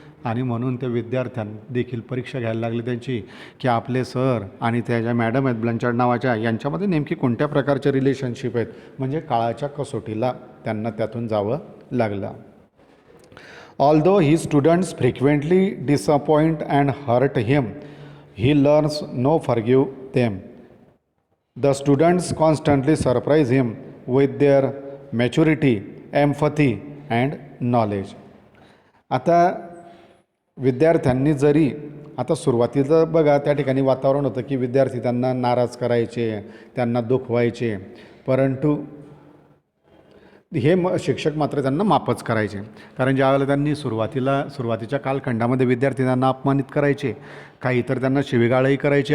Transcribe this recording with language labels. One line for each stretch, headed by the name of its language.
Marathi: आणि म्हणून त्या विद्यार्थ्यांनी देखील परीक्षा घ्यायला लागली त्यांची की आपले सर आणि त्या ज्या मॅडम आहेत ब्लंचार्ड नावाच्या, यांच्यामध्ये नेमकी कोणत्या प्रकारचे रिलेशनशिप आहेत. म्हणजे काळाच्या कसोटीला त्यांना त्यातून जावं लागलं.
English: Although his students frequently disappoint and hurt him, he learns no forgive them. The students constantly surprise him with their maturity, empathy and knowledge.
Marathi: आता विद्यार्थ्यांनी जरी आता सुरुवातीचं बघा त्या ठिकाणी वातावरण होतं की विद्यार्थी त्यांना नाराज करायचे, त्यांना दुखवायचे, परंतु हे शिक्षक मात्र त्यांना माफच करायचे. कारण ज्यावेळेला त्यांनी सुरुवातीच्या कालखंडामध्ये विद्यार्थी त्यांना अपमानित करायचे, काही तर त्यांना शिवीगाळही करायचे.